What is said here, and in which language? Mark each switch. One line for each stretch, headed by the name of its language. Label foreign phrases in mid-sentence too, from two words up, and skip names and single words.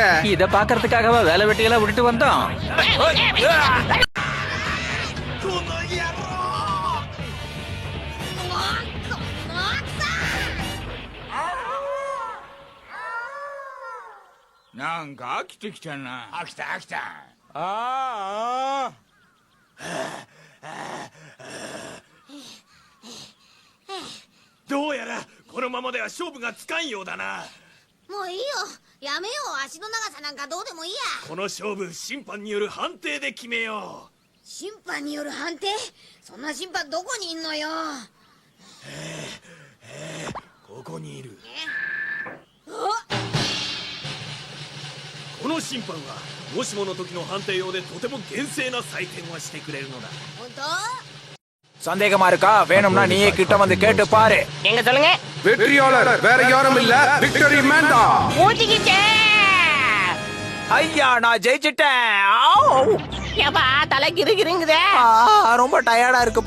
Tamil: இத பாக்குறதுக்காகவா வேலை வெட்டியெல்லாம் விட்டுட்டு வந்தோம். நாங்க ஆக்கிட்டா ஆக்கிட்டா
Japanese: どうやらこのままでは勝負がつかんようだな。もういいよ、やめよう。足の長さなんかどうでもいいや。この勝負審判による判定で決めよう。審判による判定？そんな審判どこにいんのよ。ここにいる。この審判はもしもの時の判定用でとても厳正な採点をしてくれるのだ。本当？
Tamil: சந்தேகமா இருக்கா? வேணும்னா நீயே கிட்ட வந்து கேட்டு பாரு. எங்க சொல்லுங்க. வெற்றியாளர் வேற யாரும் இல்ல, விக்டரி மேன் தான். ஊட்டிக்கிச்சே. ஐயா, நான் ஜெயிச்சிட்டேன். ஏப்பா, தலை கிறுகிறுங்குதே. ரொம்ப டயர்டா இருக்குப்பா.